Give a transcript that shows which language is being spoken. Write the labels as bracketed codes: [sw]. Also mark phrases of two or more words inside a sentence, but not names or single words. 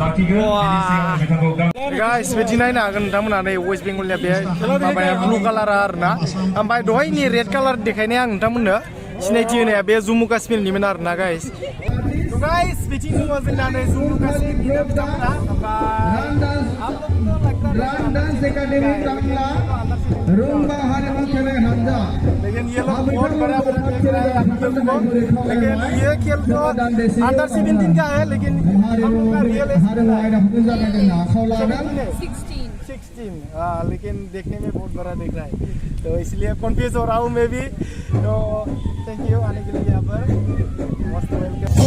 [brx] गाइस बिदि नायनो हागोन नोंथांमोना नै वेस्ट बेंगलनिया बे माबाया [en] blue colour [brx] आरोना ओमफ्राय दहायनि [en] red colour [brx] देखायनाया आं नोंथांमोननो सिनायथि होनाया बे जम्मु काश्मीरनिमोन आरोना गाइस गाइस बिथिं दङ जोंना नै जम्मु काश्मीरनि बिथांमोना [hi] लेकिन ये लोग बहुत बड़ा लेकिन ये खेल तो अंडर 17 का है लेकिन हम लोग का रियल 16 लेकिन देखने में बहुत बड़ा दिख रहा है तो इसलिए कन्फ्यूज हो रहा हूँ मैं भी तो [en] thank you [hi] आने के लिए यहाँ पर मस्त वेलकम